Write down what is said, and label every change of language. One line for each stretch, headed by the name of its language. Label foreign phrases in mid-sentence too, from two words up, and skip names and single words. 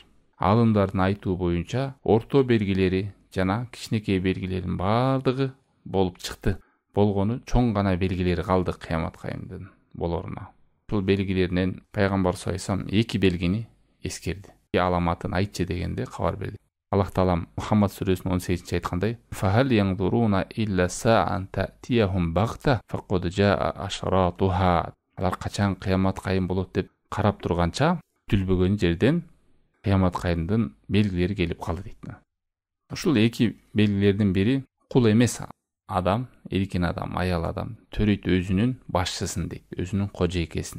Kyrgyz: Алымдардын айтуу боюнча орто белгилери жана кичинекей белгилердин бардыгы болуп чыкты. Болгону чоң гана белгилери калды кыямат кайымдын болоруна. Бул белгилеринен пайгамбар
Arabic: صلى الله عليه وسلم
Kyrgyz: эки белгини эскерди. Аламатын айтчы дегенде кабар берди. Аллах таала Мухаммад сүрөсүнүн 18-чи айткандай:
Arabic: "فهل ينظرون إلا الساعة أن تأتيهم بغتة فقد جاء أشراطها."
Kyrgyz: Алар качан кыямат кайым болот деп карап турганча, күтүлбөгөн жерден кыямат кайымдын белгилери келип калды дейт. Ушул эки белгилердин бири кул эмес адам, эркин адам, аял адам төрөйт өзүнүн башчысын дейт, өзүнүн кожойкесин.